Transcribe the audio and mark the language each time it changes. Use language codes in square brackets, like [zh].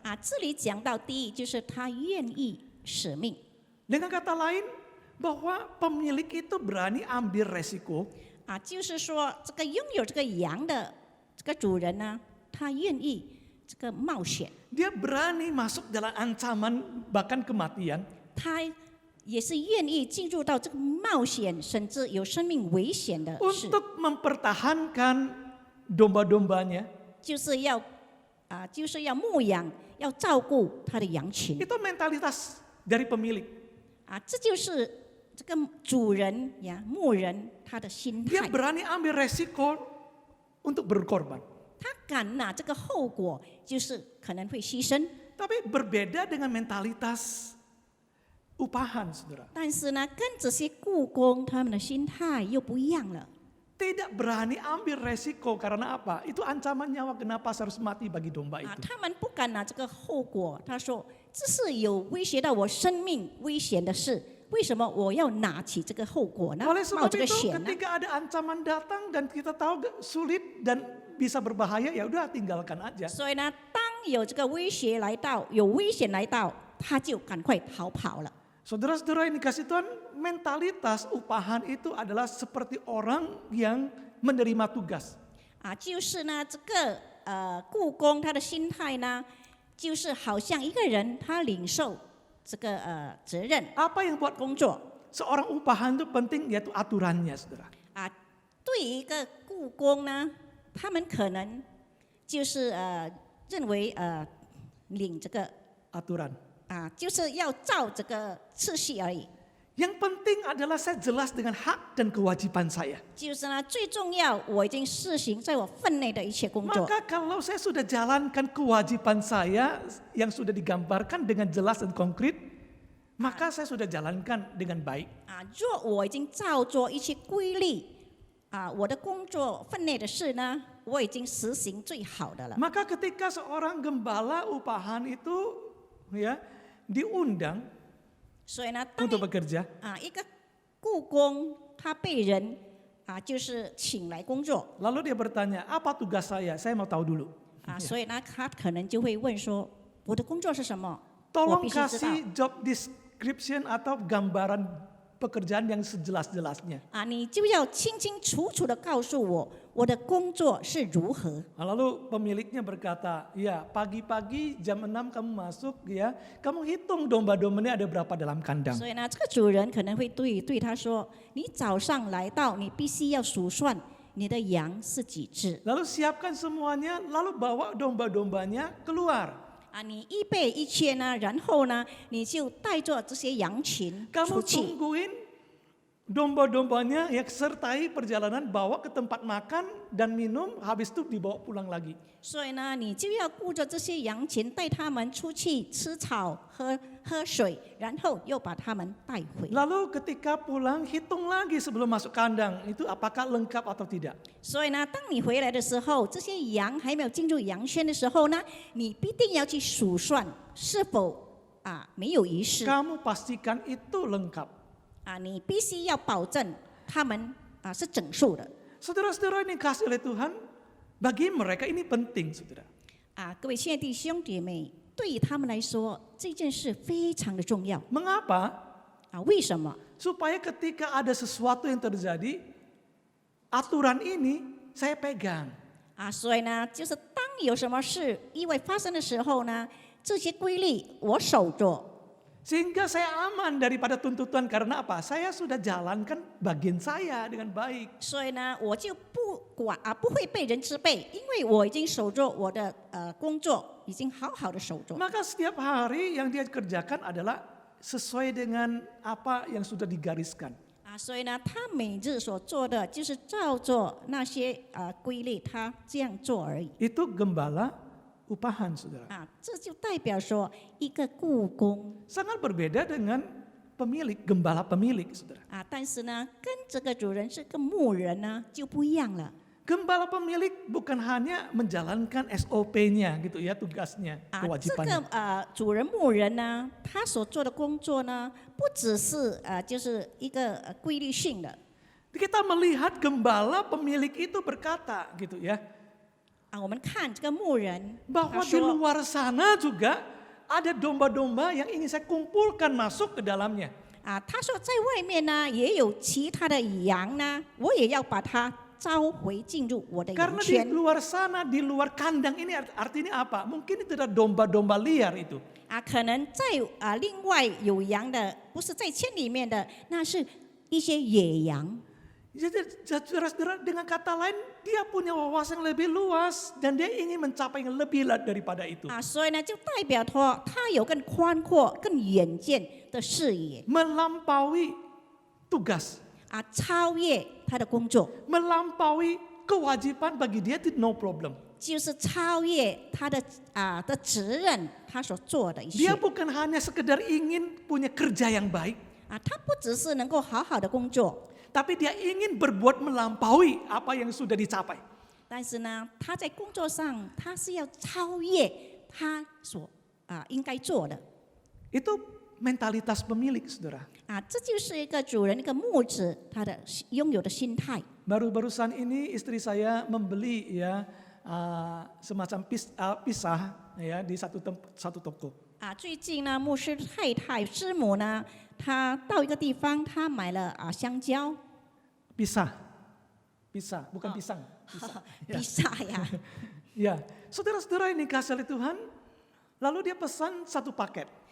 [zh] 这里讲到第一就是他愿意舍命。 [id] Dengan kata lain, bahwa pemilik itu berani ambil resiko. [zh] 就是说这个拥有这个羊的这个主人呢，他愿意这个冒险， [id] Dia berani masuk dalam ancaman bahkan kematian. [zh] 他也是愿意进入到这个冒险，甚至有生命危险的事， [id] untuk mempertahankan domba-dombanya. [zh] 就是要牧养，要照顾他的羊群 [id] Itu mentalitas dari pemilik. [zh] 这就是这个主人呀，牧人他的心 [id] Dia [zh] 态， [id] berani ambil resiko untuk berkorban. [zh] 他敢拿这个后果，就是可能会牺牲。 [id] Tapi berbeda dengan mentalitas upahan, saudara. [zh] 但是呢，跟这些雇工他们的心态又不一样了。 [id] Tidak berani ambil resiko karena apa? Itu ancaman nyawa, kenapa saya harus mati bagi domba itu. [zh] 他们不敢拿这个后果。他说：“这是有威胁到我生命危险的事，为什么我要拿起这个后果呢？ [id] Oleh [zh] 冒这个 [id] itu [zh] 险呢？ [id] ketika ada ancaman datang dan kita tahu sulit dan bisa berbahaya, ya udah tinggalkan aja. [zh] 所以呢，当有这个威胁来到，有危险来到，他就赶快逃跑了。 [id] Saudara-saudara yang dikasih Tuhan, mentalitas upahan itu adalah seperti orang yang menerima tugas. [zh] 就是呢，这个雇工他的心态呢，就是好像一个人他领受这个责任 [id] Apa yang buat [zh] 工作 [id] seorang upahan itu penting, yaitu aturannya, saudara. [zh] 对于一个雇工呢，他们可能就是认为领这个 [id] Aturan. [zh] 就是要照这个次序而已。 [id] Yang penting adalah saya jelas dengan hak dan kewajiban saya. [zh] 就是呢，最重要，我已经施行在我分内的一切工作。 [id] Maka kalau saya sudah jalankan kewajiban saya yang sudah digambarkan dengan jelas dan konkret, maka saya sudah jalankan dengan baik. [zh] 若我已经照做一些规律我的工作分内的事呢，我已经实行最好的了。 [id] Maka ketika seorang gembala upahan itu ya diundang [zh] 所以呢，当 [id] untuk bekerja, [zh] 一个雇工他被人就是请来工作 [id] lalu dia bertanya, apa tugas saya? Saya mau tahu dulu. [zh] 所以呢，他可能就会问说，我的工作是什么？我 [id] Tolong [zh] 必须知道。 [id] kasih job description atau gambaran pekerjaan yang sejelas-jelasnya. [zh] 你就要清清楚楚的告诉我，我的工作是如何。 [id] Lalu pemiliknya berkata, ya pagi-pagi jam 6 kamu masuk ya, kamu hitung domba-dombanya ada berapa dalam kandang. [zh] 所以呢，这个主人可能会对他说：“你早上来到，你必须要数算你的羊是几只 [id] Lalu siapkan semuanya, lalu bawa domba-dombanya keluar. [zh] 你预备一切呢，然后呢，你就带着这些羊群 [id] Kamu [zh] 出去。 [id] tungguin domba-dombanya ya sertai perjalanan bawa ke tempat makan dan minum, habis itu dibawa pulang lagi. [zh] 所以呢，你就要顾着这些羊群，带他们出去吃草、喝水，然后又把他们带回。 [id] Lalu ketika pulang hitung lagi sebelum masuk kandang, itu apakah lengkap atau tidak. [zh] 所以呢，当你回来的时候，这些羊还没有进入羊圈的时候呢，你必定要去数算是否没有遗失 [id] Kamu pastikan itu lengkap. [zh] 你必须要保证他们是整数的。 [id] Saudara-saudara ini kasih oleh Tuhan, bagi mereka ini penting, saudara. [zh] 各位亲爱的弟兄姐妹，对于他们来说，这件事非常的重要 [id] Mengapa? [zh] 为什么？ [id] Supaya ketika ada sesuatu yang terjadi, aturan ini saya pegang. [zh] 所以呢，就是当有什么事意外发生的时候呢，这些规律我守着。 [id] Sehingga saya aman daripada tuntutan karena apa? Saya sudah jalankan bagian saya dengan baik. [zh] 所以呢，我就不会被人责备，因为我已经守着我的工作，已经好好的守着。 [id] Maka setiap hari yang dia kerjakan adalah sesuai dengan apa yang sudah digariskan. [zh] 所以呢，他每日所做的就是照着那些规律，他这样做而已。 [id] Itu gembala upahan, saudara. [zh] 这就代表说一个雇工 [id] Sangat berbeda dengan pemilik, gembala pemilik, saudara. [zh] 但是呢，跟这个主人是个牧人呢就不一样了。 [id] Gembala pemilik bukan hanya menjalankan SOP-nya gitu ya, tugasnya, [zh] 这 [id] kewajibannya. [zh] 个主人牧人呢，他所做的工作呢，不只是就是一个规律性的。 [id] Kita melihat gembala pemilik itu berkata gitu ya, [zh] 我们看这个牧人， [id] bahwa di [zh] 说 [id] luar sana juga ada domba-domba yang ingin saya kumpulkan masuk ke dalamnya. [zh] 他说在外面呢也有其他的羊呢，我也要把它召回进入我的羊 [id] Karena di [zh] 圈。 [id] luar sana, di luar kandang ini artinya apa? Mungkin itu adalah domba-domba liar itu. [zh] 可能在另外有羊的，不是在圈里面的，那是一些野羊。 [id] Jadi saudara-saudara, dengan kata lain dia punya wawasan yang lebih luas dan dia ingin mencapai yang lebih daripada itu. [zh] 所以呢，就代表他有更宽阔、更远见的视野 [id] Melampaui tugas, [zh] 超越他的工作， [id] melampaui kewajiban bagi dia itu [en] no problem. [zh] 就是超越他的责任，他所做的一切 [id] Dia bukan hanya sekedar ingin punya kerja yang baik, [zh] 他不只是能够好好的工作， [id] tapi dia ingin berbuat melampaui apa yang sudah dicapai. [zh] 但是呢，他在工作上他是要超越他所应该做的 [id] Itu mentalitas pemilik, saudara. [zh] 这就是一个主人、一个牧者他的拥有的心态。 [id] Baru-barusan ini istri saya membeli ya semacam pisah ya di satu toko. [zh] 最近呢，牧师太太师母呢，她到一个地方，她买了香蕉， [id] Pisah, bukan pisang. [zh] 比萨呀， [id] Ya, saudara-saudara ini kasih oleh Tuhan, lalu dia pesan satu paket.